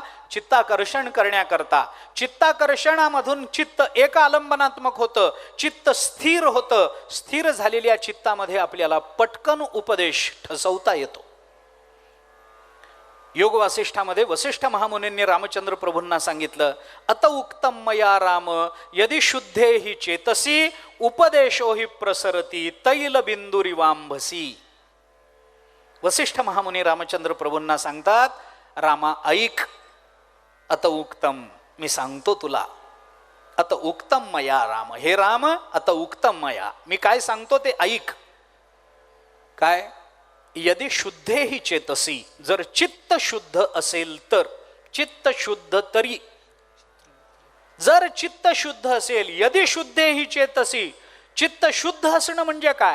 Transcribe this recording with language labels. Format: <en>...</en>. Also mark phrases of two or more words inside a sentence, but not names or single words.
<mr>चित्ताकर्षण करण्याकरता. चित्ताकर्षणामधून चित्त एक आलंबनात्मक होतं, चित्त स्थिर होतं. स्थिर झालेल्या चित्तामध्ये आपल्याला पटकन उपदेश ठसवता येतो. योग वासिष्ठामध्ये वसिष्ठ महामुनींनी रामचंद्र प्रभूंना सांगितलं,</mr> <sa>अत उक्तम मया राम यदि शुद्धे हि चेतसी उपदेशो हि प्रसरती तैल बिंदुरिवांभसी.</sa> <mr>वसिष्ठ महामुनी रामचंद्र प्रभूंना सांगतात, रामा ऐक,</mr> <sa>अत उक्तम,</sa> <mr>मी सांगतो तुला,</mr> <sa>अत उक्तम मया राम, हे राम अत उक्तम मया,</sa> <mr>मी काय सांगतो ते ऐक. काय?</mr> <sa>यदि शुद्धे ही चेतसी,</sa> <mr>जर चित्त शुद्ध असेल तर, चित्त शुद्ध तरी, जर चित्त शुद्ध असेल,</mr> <sa>यदि शुद्धे ही चेतसी,</sa> <mr>चित्त शुद्ध असणं म्हणजे काय?</mr>